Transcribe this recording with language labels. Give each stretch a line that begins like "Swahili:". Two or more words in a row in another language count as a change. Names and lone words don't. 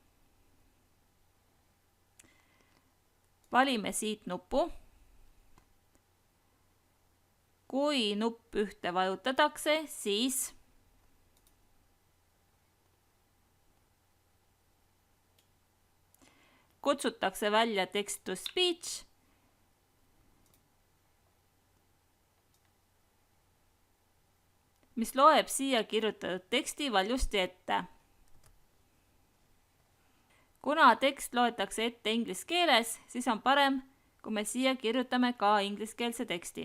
Estonian: Valime siit nupu. Kui nupp ühte vajutatakse, siis kutsutakse välja
English: text-to-speech
Estonian: mis loeb siia kirjutatud teksti valjusti ette. Kuna tekst loetakse ette inglise keeles, siis on parem, kui me siia kirjutame ka ingliskeelse teksti.